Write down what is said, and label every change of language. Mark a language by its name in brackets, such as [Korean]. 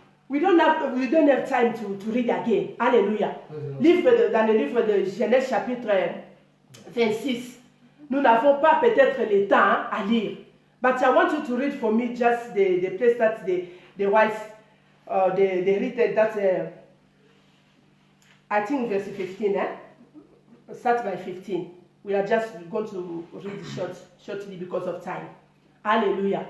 [English] We don't have time to read again. [French] Alléluia. Dans le livre de Genèse chapitre 26, nous n'avons pas peut-être le temps à lire. [English] But I want you to read for me just the place that the wise, they read that, I think verse 15, start by 15. We are just going to read shortly because of time. Hallelujah.